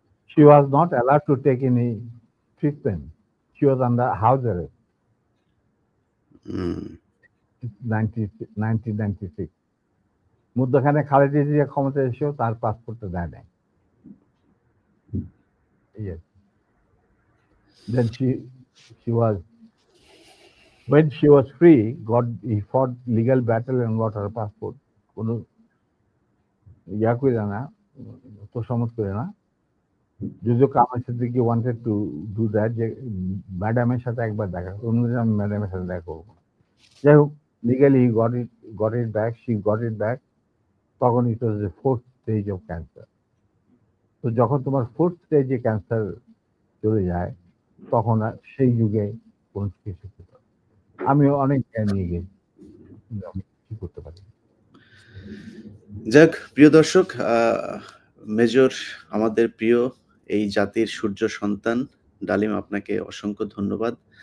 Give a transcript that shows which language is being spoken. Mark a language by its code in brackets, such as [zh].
[en] she was not allowed to take any treatment. She was under house arrest. [bn] 1996 মধ্যখানে খালেদা জিয়া ক্ষমতা এসেও তার পাসপোর্টটা দেয় নাই। [en] Yes. Then she was, when she was free, he fought legal battle and got her passport. [bn] কোনো ইয়া করে না, তোষামত করে না। যদিও Kamal Siddiqui [en] wanted to do that, [bn] যে ম্যাডামের সাথে একবার দেখা, অন্যদিন আমি ম্যাডামের সাথে দেখা করবো না। যাই হোক, [en] legally he got it back, she got it back. [bn] তখন [en] it was the 4th stage of cancer. [bn] তো যখন তোমার 4th স্টেজে ক্যান্সার চলে যায়, তখন আর সেই যুগে কোনো চিকিৎসা করতে পারে। আমি অনেক জ্ঞান নিয়ে গেছি, কিন্তু আমি কি করতে পারি। যাক প্রিয় দর্শক, মেজর আমাদের প্রিয় এই জাতির সূর্য সন্তান ডালিম, আপনাকে অসংখ্য ধন্যবাদ।